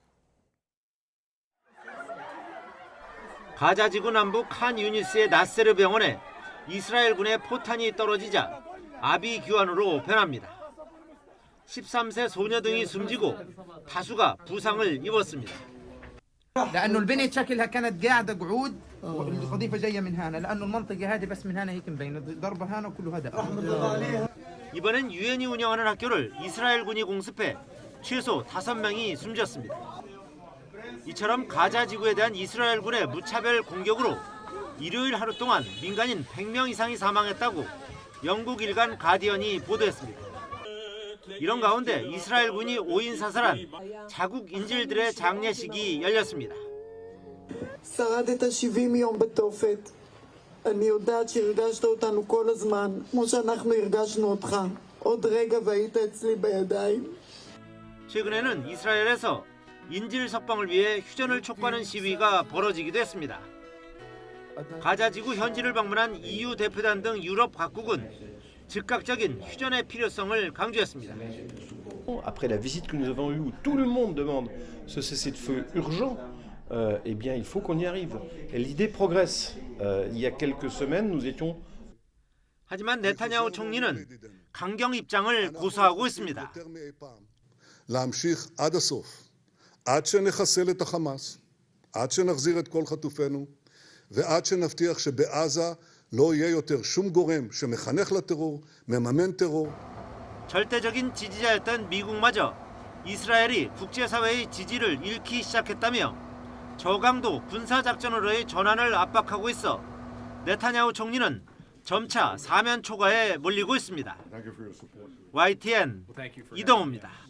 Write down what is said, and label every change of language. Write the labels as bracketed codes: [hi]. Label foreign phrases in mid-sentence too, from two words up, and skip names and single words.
[ko] 가자 지구 남부 칸 유니스의 나세르 병원에 이스라엘군의 포탄이 떨어지자 아비규환으로 변합니다. 13세 소녀 등이 숨지고 다수가 부상을 입었습니다. [ar] لأنه البنية شكلها كانت قاعدة قعود والقذيفة جاية من هنا لأنه المنطقة هذه بس من هنا هيك مبينة ضربة هنا وكله هدف. [ko] 이번엔 유엔이 운영하는 학교를 이스라엘군이 공습해 최소 5명이 숨졌습니다. 이처럼 가자 지구에 대한 이스라엘군의 무차별 공격으로 일요일 하루 동안 민간인 100명 이상이 사망했다고 영국 일간 가디언이 보도했습니다. 이런 가운데 이스라엘군이 5인 사살한 자국 인질들의 장례식이 열렸습니다. [he] שרדת 70 יום בתופת. אני יודעת שהרגשת אותנו כל הזמן, כמו שאנחנו הרגשנו אותך. עוד רגע והיית אצלי בידיים. [ko] 최근에는 이스라엘에서 인질 석방을 위해 휴전을 촉구하는 시위가 벌어지기도 했습니다. 가자 지구 현지를 방문한 EU 대표단 등 유럽 각국은 즉각적인 휴전의 필요성을 강조했습니다. [fr] Après la visite que nous avons eue où tout le monde demande ce cessez-le-feu urgent, eh bien il faut qu'on y arrive. Et l'idée progresse. Il y a quelques semaines, nous étions. [ko] 하지만 네타냐후 총리는 강경 입장을 고수하고 있습니다. [he] להמשיך עד הסוף, עד שנחסל את החמאס, עד שנחזיר את כל חטופינו, ועד שנבטיח שבעזה לא יהיה יותר שום גורם שמחנך לטרור, מממן טרור. [ko] 절대적인 지지자였던 미국마저 이스라엘이 국제사회의 지지를 잃기 시작했다며 저강도 군사작전으로의 전환을 압박하고 있어 네타냐후 총리는 점차 사면 초과에 몰리고 있습니다. YTN 이동호입니다.